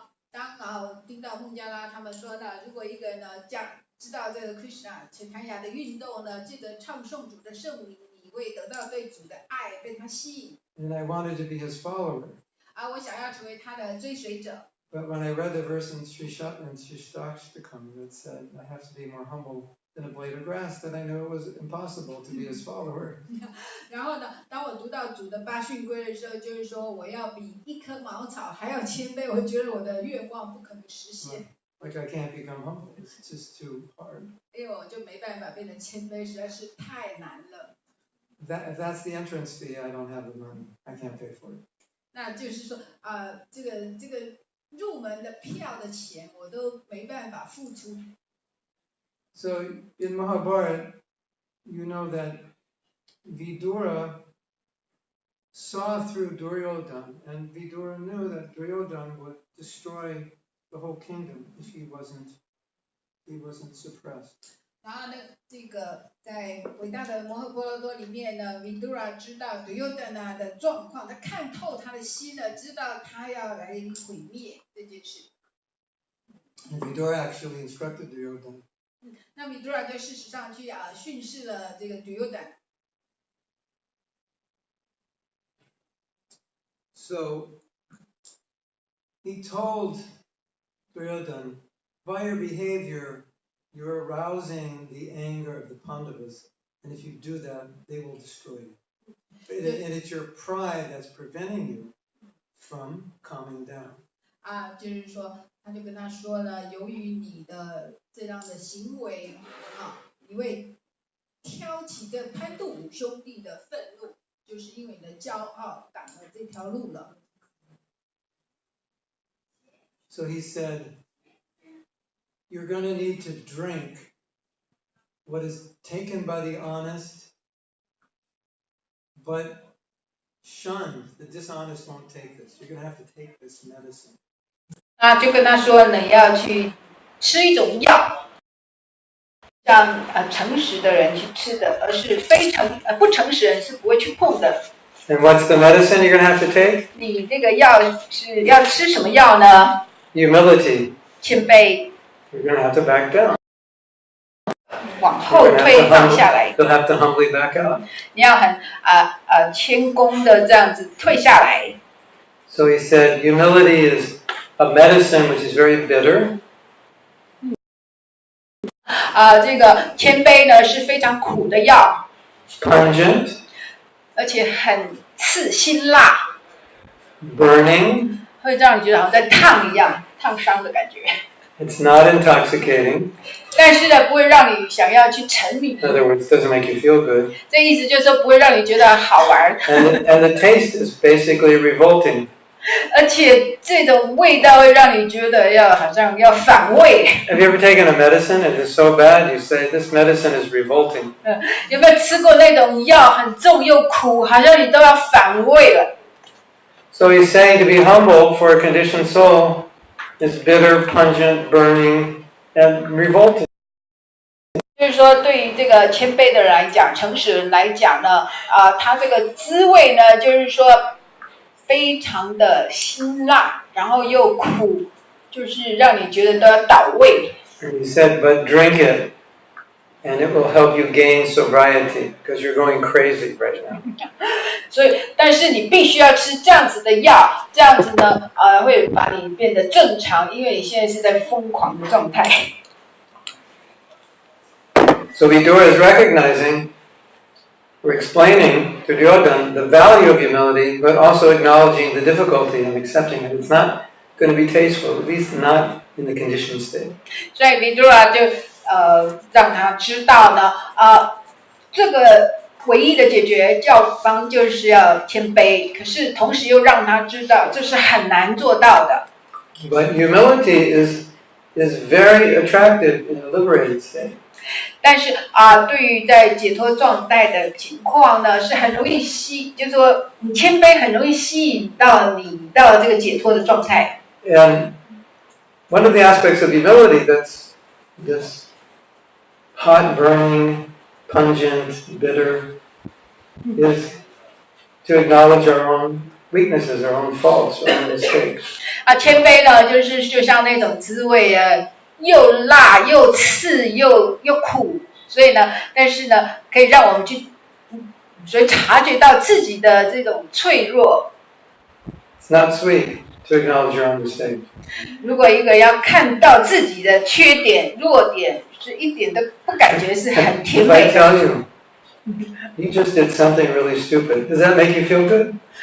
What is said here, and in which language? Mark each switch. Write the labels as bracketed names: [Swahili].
[Chinese] 当我听到孟加拉他们说的，如果一个人呢知道这个 Krishna 陈檀雅的运动呢，记得唱诵主的圣名，你会得到对主的爱，被他吸引。 [English] And I wanted to be his follower. [Chinese] 我想要成为他的追随者。 [English] But when I read the verse in Shishtakshtakam that said, I have to be more humble than a blade of grass, that I knew it was impossible to be his follower. [Chinese] 然后呢，当我读到主的八训规的时候，就是说我要比一棵茅草还要谦卑，我觉得我的愿望不可能实现。 [English] Like I can't become humble, it's just too hard. [Chinese] 因为我就没办法变成谦卑，实在是太难了。 [English] If that's the entrance fee, I don't have the money. I can't pay for it. [Chinese] 那就是说这个入门的票的钱我都没办法付出。 [English] So in Mahabharata, you know that Vidura saw through Duryodhana, and Vidura knew that Duryodhana would destroy the whole kingdom if he wasn't suppressed. [Chinese] 然后呢，这个在伟大的摩诃婆罗多里面呢 ，Vidura 知道 Duryodhana 的状况，他看透他的心了，知道他要来毁灭这件事。 [English] And Vidura actually instructed Duryodhana. [Chinese] 那 Vidura 就事实上去训示了这个 Duryodhana。 [English] So he told Duryodhana by your behavior, you're arousing the anger of the Pandavas, and if you do that, they will destroy you. And it's your pride that's preventing you from calming down. [Chinese] 就是说，他就跟他说了，由于你的这样的行为你会挑起这贪妒五兄弟的愤怒，就是因为你的骄傲挡了这条路了。 [English] So he said, you're going to need to drink what is taken by the honest, but shunned. The dishonest won't take this. You're going to have to take this medicine. [Chinese] 就跟他说，你要去吃一种药，让诚实的人去吃的，而是不诚实的人是不会去碰的。 [English] And what's the medicine you're going to have to take? [Chinese] 你这个药是要吃什么药呢？ [English] Humility. [Chinese] 谦卑。 [English] You're going to have to back down. [Chinese] 往后退放下来。 [English] You'll have to humbly back out. [Chinese] 你要很谦恭的这样子退下来。 [English] So he said, humility is a medicine which is very bitter. [Chinese] 这个谦卑呢是非常苦的药。 [English] Pungent. [Chinese] 而且很刺辛辣。 [English] Burning. [Chinese] 会让你觉得好像在烫一样，烫伤的感觉。 [English] It's not intoxicating. [Chinese] 但是呢，不会让你想要去沉迷。 [English] In other words, doesn't make you feel good. [Chinese] 这意思就是说，不会让你觉得好玩。 [English] And the taste is basically revolting. [Chinese] 而且这种味道会让你觉得好像要反胃。 [English] Have you ever taken a medicine and it's so bad you say this medicine is revolting? [Chinese] 有没有吃过那种药很重又苦，好像你都要反胃了？ [English] So he's saying to be humble for a conditioned soul is bitter, pungent, burning, and revolting. [Chinese] 就是说，对于这个谦卑的人来讲，诚实人来讲呢，他这个滋味呢，就是说非常的辛辣，然后又苦，就是让你觉得都要倒胃。 [English] And he said, but drink it, and it will help you gain sobriety, because you're going crazy right now. [Chinese] 所以，但是你必须要吃这样子的药，这样子呢，会把你变得正常，因为你现在是在疯狂的状态。 [English] So Vidura is recognizing, or explaining to Duryodhana the value of humility, but also acknowledging the difficulty and accepting it. It's not going to be tasteful, at least not in the conditioned state. [Chinese] 所以 Vidura 就让他知道呢，这个唯一的解决教方就是要谦卑，可是同时又让他知道这是很难做到的。 [English] But humility is very attractive in a liberated state. [Chinese] 但是对于在解脱状态的情况呢，是很容易就是说你谦卑很容易吸引到你到这个解脱的状态。 [English] And one of the aspects of humility that's this hot, burning, pungent, bitter, is to acknowledge our own weaknesses, our own faults, our own mistakes. [Chinese] 谦卑呢，就像那种滋味又辣又刺又苦，所以呢，但是呢，可以让我们去，所以察觉到自己的这种脆弱。 [English] It's not sweet to acknowledge your own mistakes. [Chinese] 如果一个要看到自己的缺点、弱点，是一点都不感觉是很甜美的。 [English] If I tell you, you just did something really stupid, does that make you feel good?